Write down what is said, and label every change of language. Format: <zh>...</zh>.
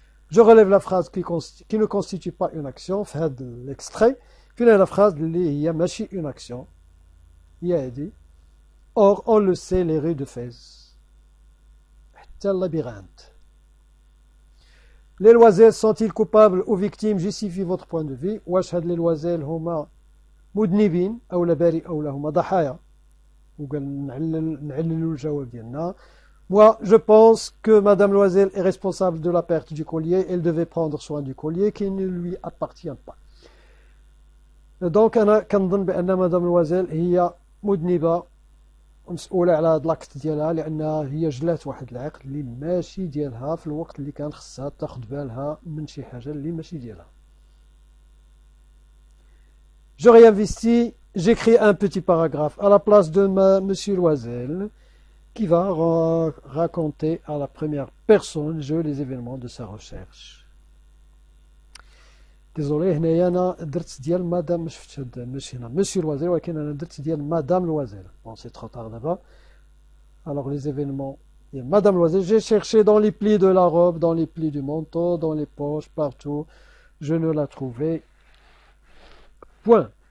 <fr>Je relève la phrase qui ne constitue pas une action, fait l'extrait, puis la phrase il y a machi une action. Il a dit. Or, on le sait, les rues de Fès. Tel labyrinthe. Les Loisel sont-ils coupables ou victimes? Justifie votre point de vue.</fr> <ar>واش هاد les Loisel هما مذنبين أو لا بارئ أو لا هما ضحايا. وقال نعللوا الجواب ديالنا.</ar> <fr>Moi, je pense que Madame Loisel est responsable de la perte du collier. Elle devait prendre soin du collier qui ne lui appartient pas.</fr> <ar>Donc, أنا كنظن بأن Madame Loisel هي مذنبة مسؤولة على هاد لاكت ديالها لأنها هي جلات واحد العقد اللي ماشي ديالها في الوقت اللي كان خصها تاخد بالها من شي حاجة اللي ماشي ديالها.</ar> <fr>Je réinvestis, j'écris un petit paragraphe à la place de Monsieur Loisel qui va raconter à la première personne les événements de sa recherche.</fr> <ar>Désolé, هنايا أنا درت ديال مادام ما شفتش ماشي هنا Monsieur Loisel ولكن أنا درت ديال Madame Loisel.</ar> <fr>Bon, c'est trop tard d'abord. Alors les événements Madame Loisel, j'ai cherché dans les plis de la robe, dans les plis du manteau, dans les poches, partout. Je ne la trouvais point.</fr>